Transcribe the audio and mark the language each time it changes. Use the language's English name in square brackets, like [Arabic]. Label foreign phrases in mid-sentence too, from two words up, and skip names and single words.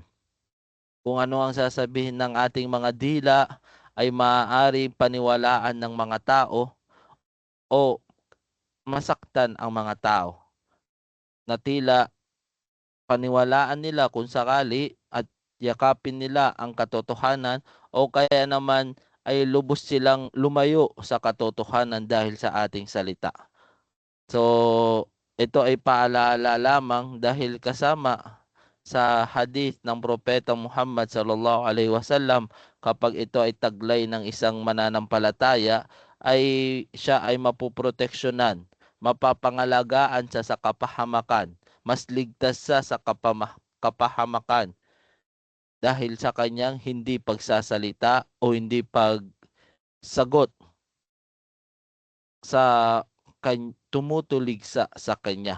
[Filipino] Kung ano ang sasabihin ng ating mga dila ay maaaring paniwalaan ng mga tao o masaktan ang mga tao na tila paniwalaan nila kung sakali at yakapin nila ang katotohanan o kaya naman ay lubos silang lumayo sa katotohanan dahil sa ating salita. So, ito ay paalala lamang dahil kasama sa hadith ng Propeta [Arabic] محمد صلى الله عليه وسلم, [Filipino] kapag ito ay taglay ng isang mananampalataya, ay siya ay mapoproteksyonan, mapapangalagaan siya sa kapahamakan, mas ligtas siya sa kapahamakan dahil sa kanyang hindi pagsasalita o hindi pagsagot sa tumutulig sa kanya.